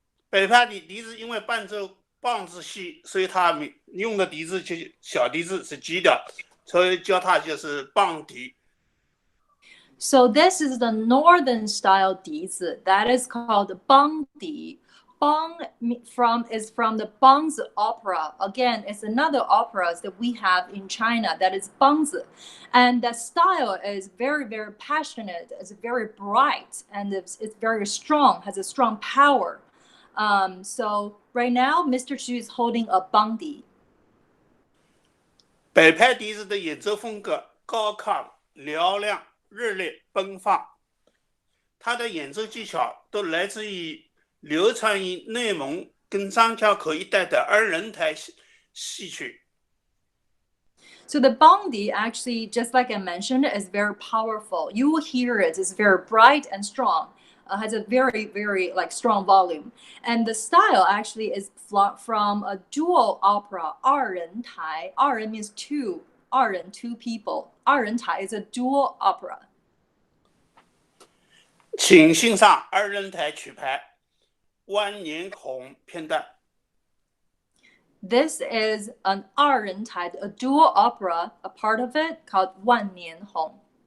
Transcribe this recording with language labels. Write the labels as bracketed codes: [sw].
[zh] 北派的笛子因为伴奏棒子细，所以他用的笛子就小笛子是G调，所以叫它就是棒笛。 [en] So this is the northern style Dizi that is called Bang Di. Bang is from the Bangzi opera. Again, it's another opera that we have in China that is Bangzi. And that style is very, very passionate, it's very bright, and it's very strong, has a strong power. So right now, Mr. Xu is holding a Bang Di. [zh] 北派笛子的演奏风格高亢、嘹亮、热烈、奔放，他的演奏技巧都来自于流传于内蒙跟张家口一带的二人台戏曲。 [en] So the bangdi actually, just like I mentioned, is very powerful. You will hear it. It's very bright and strong. Has a very, very strong volume. And the style actually is from a dual opera, 二人台. 二人 means two. 二人 two people. 二人台 is a dual opera. [zh] 请欣赏二人台曲牌《万年红》片段。 [en] This is an 二人台, a dual opera, a part of it called 万年红.